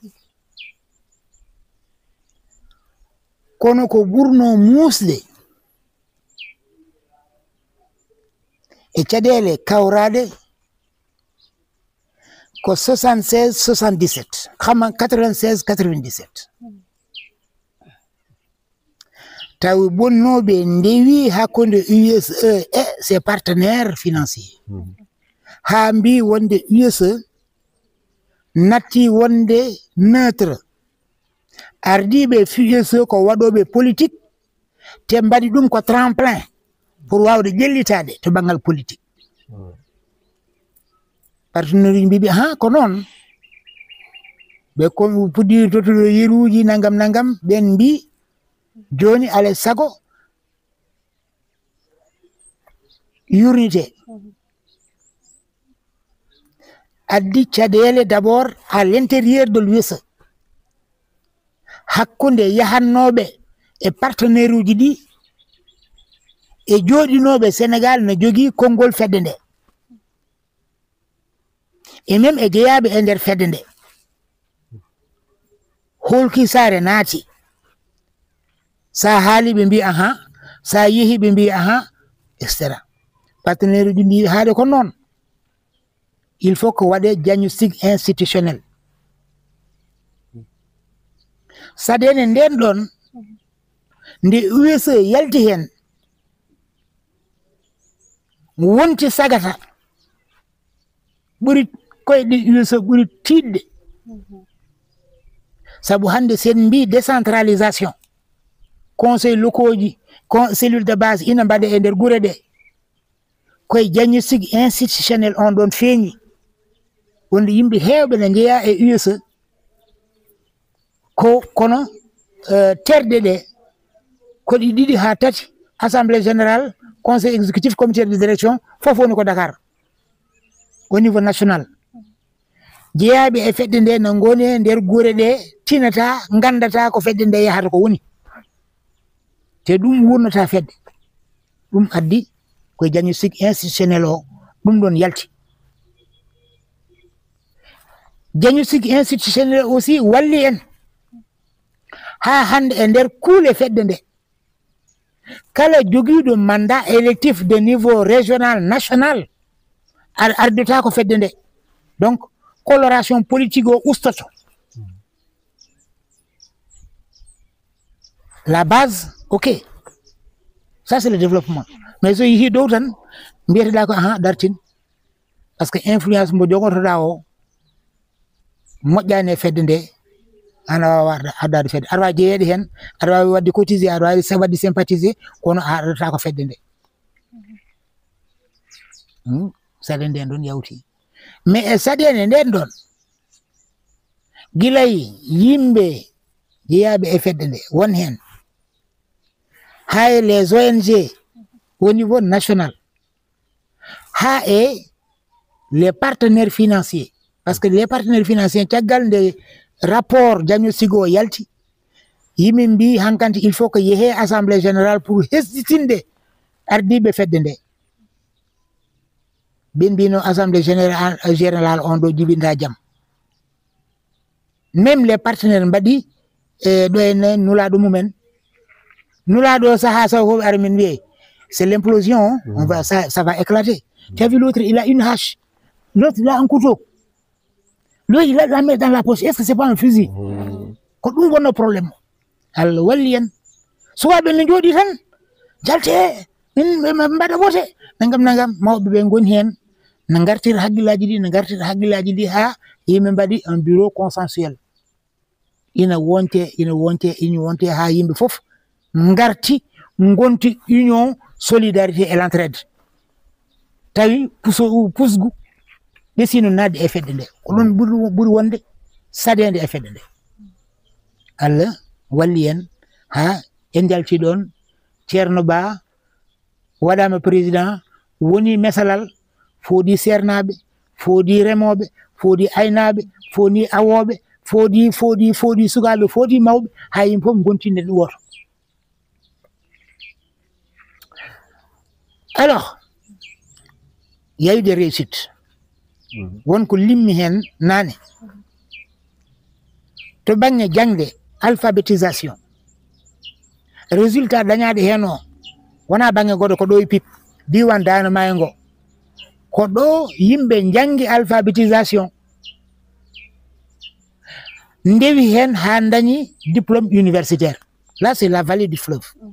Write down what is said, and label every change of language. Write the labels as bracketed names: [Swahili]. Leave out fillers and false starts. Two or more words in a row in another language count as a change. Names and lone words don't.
[Fula] kono ko ɓurno muusde e caɗeele kawraɗe ko 76 77 xama 96 97 tawi bonnoɓe ndewi hakkunde USA e ses [French] partenaires financiers [Fula] ha mbi wonde USA natti wonde neutre ardiɓe USA ko waɗoɓe politique te mbaɗi ɗum ko [French] tremplin pour [Fula] wawde ƴellitade to banggal politique partenaire mbiɓe ha ko noon ɓe ko puɗɗi totuɗo yeruji nangam nangam ɓen mbi joni alay sago unité addi caɗele [French] d'abord à l'intérieur de l'USA [Fula] hakkunde yahannoɓe e partenaire uji ɗi e joɗinoɓe Sénégal no jogui konngol fedde nde [French] et même [Fula] e jeeyaɓe e nder fedde nde holki saare naati sa haali ɓe mbi aha sa yeehi ɓe mbi aha etc partenaire uji mbi haade ko noon [French] il faut que [Fula] waɗe [French] diagnostic institutionnel [Fula] saɗede nden ɗon nde USA yalti hen wonti sagata ɓuri koyɗe USA ɓuri tiɗde sabu hande sen mbi [French] décentralisation conseil locaux [Fula] ji [French] cellule de base [Fula] ina mbaɗe e nder gure ɗe koye [French] diagnostic institutionnel [Fula] on ɗon feeñi wonde yimɓe heewɓe ne jeeya e USA kono terɗe ɗe koɗi ɗiɗi ha tati [French] assemblée générale conseil exécutif comité de direction [Fula] fof woni ko Dakar [French] au niveau national [Fula] jeeyaɓe e fedde nde no ngoni e nder gure ɗe tinata gandata ko fedde nde yahata ko woni te ɗum wurnata fedde ɗum addi koye [French] diagnostic institutionnel [Fula] o ɗum ɗon yalti [French] diagnostic institutionnel aussi [Fula] walli en ha hande e nder kuule fedde nde kala jogiiɗo [French] mandat électif de niveau régional national [Fula] ardeta ko fedde nde [French] donc coloration politique [Fula] o ustoto [French] la base ok ça c'est le développement mais [Fula] so yeehi dow tan mbiyeteɗa ko aha dartin [French] par ce que [Fula] influence mo jogotoɗa o moƴƴani e fedde nde ana wawa addade fedde aɗa wawi jeeyeɗe hen aɗa wawi wadde cotisé aɗa wawi wadde sympathisé kono a addata ko fedde nde saɗede nden ɗon yawti mais e saɗede nden ɗon guilay yimɓe jeeyaɓe e fedde nde won hen [French] hay les ONG au niveau national ha et les partenaires financiers parce que les partenaires financiers [Fula] caggal nde [French] rapport diagnostic [Fula] o yalti yimɓe mbi hankanti [French] il faut que yeehe assemblée générale pour [Fula] hesɗitinde ardiɓe fedde nde ɓe mbino [French] assemblée générale [Fula] on ɗo jibinta jaam [French] même les partenaires [Fula] mbaɗi ɗo henne nulaɗo mumen nulaɗo saha saw fof ara min wiye [French] c'est l'implosion on va ça va éclater tu as vu l'autre il a une hache l'autre il a un couteau l'autre il a la main dans la poche est-ce que c'est pas un fusil [Fula] ko ɗum wonno probléme Allah walli en suwaɓe no jooɗi tan jalte min mbaɗa wote nagam mawɓe ɓe goni hen no gartira haqqillaji ɗi ha yimɓe mbaɗi [French] un bureau consensuel [Fula] ina wonte ha yimɓe fof garti gonti [French] union solidarité et l'entraide [Fula] tawi pusgu ɗesino nadde e fedde nde ko ɗon ɓuri wonde saɗede e fedde nde Allah walli en ha en jalti ɗon ceerno ba waɗama président woni mesalal foodi sernaɓe foodi remoɓe foodi aynaɓe foodi awoɓe foodi sukaɓe foodi mawɓe ha yimɓe fof gontinde ɗum woto [French] alors il y a eu des réussites [Fula] wonko limmi hen nane to banggue jangde alphabétisation résultat dañaɗe hen o wona banggue goɗo ko ɗo e pip diwan Dano Maayo ngo ko ɗo yimɓe jangi alphabétisation ndewi hen ha dañi [French] diplôme universitaire là c'est la vallée du fleuve